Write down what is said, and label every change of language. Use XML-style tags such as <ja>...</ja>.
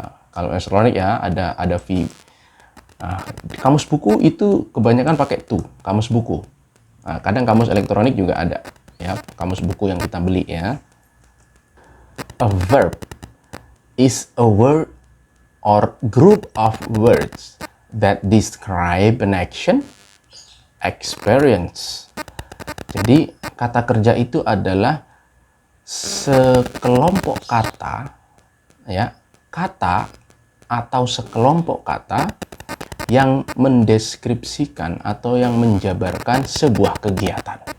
<id>Kalau elektronik ya ada V. Nah, kamus buku itu kebanyakan pakai to, kamus buku. Nah, kadang kamus elektronik juga ada ya, kamus buku yang kita beli ya.</id> <en>A verb is a word or group of words that describe an action, experience.</en> <id>Jadi kata kerja itu adalah sekelompok kata, ya, kata atau sekelompok kata yang mendeskripsikan atau yang menjabarkan sebuah kegiatan.</id>